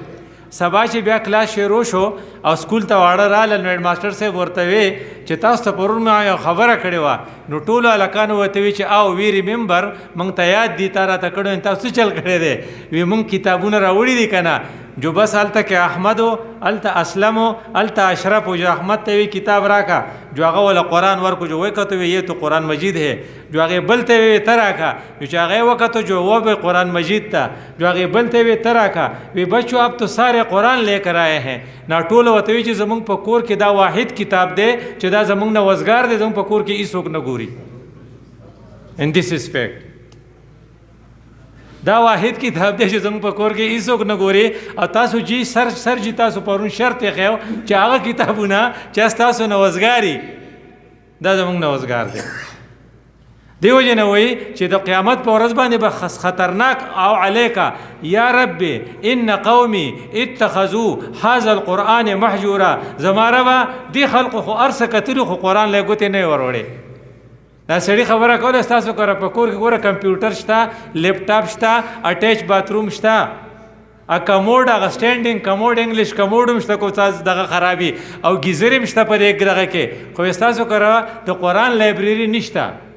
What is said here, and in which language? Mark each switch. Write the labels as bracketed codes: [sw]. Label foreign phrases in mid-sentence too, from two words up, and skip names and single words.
[ps] سبا چې بیا کلاس شروع شو او سکول ته واړه راغلل، نو هیډماسټر صاحب ورته وی چې تاسو ته پرون ما یو خبره کړې وه، نو ټولو هلکانو ورته وی چې او [en] we remember [ps] موږ ته یاد دي تا راته کړی، تاسو څه چل کړی دی؟ وی موږ کتابونه راوړي دي که نه، جو بس هلته کې احمد و هلته اسلم و هلته اشرف و، جو احمد ته وی کتاب راکا، جو هغه وله قرآن ورکو، جو وکتو وی [ur] یہ تو قرآن مجید ہے، [ps] جو هغې بل ته وی ته راکا، جو چې هغې وکتو جو [ur] وہ بھی قرآن مجید تا، [ps] جو هغې بل ته وی ته راکا، وی [ur] بچو اب تو سارے قرآن لے کر آئے ہیں. [ps] نا ټوله ورته وی چې زمونږ په کور کې دا واحد کتاب دی چې دا زمونږ نه وزګار دی، زمونږ په کور کې هېڅوک نه ګوري. [en] and this is fact. [ps] دا واحد کتاب دی چې زموږ په کور کې هیڅوک نه ګوري او تاسو جی سر جی تاسو پرون شرط یې خیو چې هغه کتابونه چې ستاسو نه وزګاري دا زموږ نه وزګار دی. دیو جن وای چې د قیامت په ورځ باندې به خطرناک او علیکا [ar] یا رب ان قومي اتخذوا هذا القرآن محجورا. [ps] زماره با دی خلق خو ارس کتلو خو قرآن له ګوتې نه وروړي. دا سړي خبره کوله تاسو کړه په کور کې ګوره کمپیوټر شته، لیپټاپ شته، [en] attach bathroom [ps] شته، ا کموډ هغه [en] standing commode English commode [ps] مشته کو تاسو دغه خرابي او گیزري مشته په دې دغه کې خو تاسو کړه د قرآن لایبرری نشته.